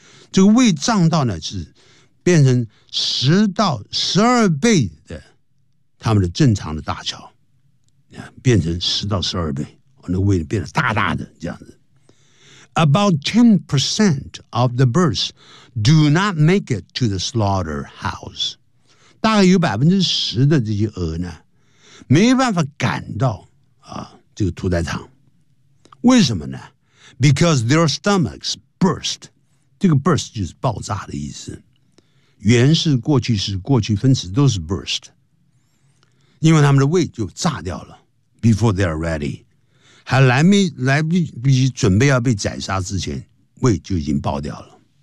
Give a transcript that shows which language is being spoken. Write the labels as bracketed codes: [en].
[zh] 这个胃胀到呢是变成10到12倍的他们的正常的大小。变成10到12倍。那胃变得大大的这样子。 [en] About 10% of the birds do not make it to the slaughterhouse. [zh] 大概有10%的这些鹅呢没办法赶到啊这个屠宰场。为什么呢 ？ [en] Because their stomachs burst， [zh] 这个 burst 就是爆炸的意思，原是过去式、过去分词都是 burst， 因为他们的胃就炸掉了 ， [en] before they are ready， [zh] 还来不及准备要被宰杀之前，胃就已经爆掉了。